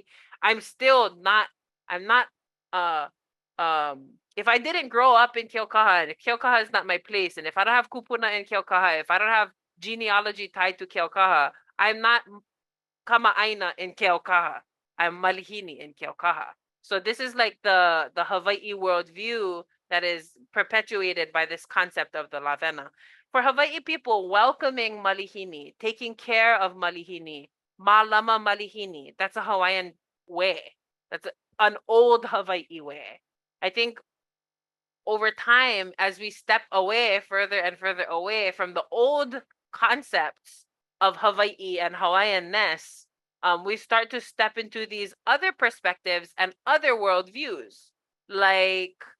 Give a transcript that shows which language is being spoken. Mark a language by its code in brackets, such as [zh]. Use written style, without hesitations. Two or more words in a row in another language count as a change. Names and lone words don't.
[en] I'm not if I didn't grow up in Keaukaha, and Keaukaha is not my place, and if I don't have kupuna in Keaukaha, if I don't have genealogy tied to Keaukaha, I'm not kama'aina in Keaukaha. I'm malihini in Keaukaha. So this is like the Hawaii worldview that is perpetuated by this concept of the lavena. For Hawaii people, welcoming malihini, taking care of malihini, [haw] malama malihini, [en] that's a Hawaiian way. That's an old Hawaii way. I think over time, as we step away further and further away from the old concepts of Hawaii and Hawaiianness, we start to step into these other perspectives and other worldviews, like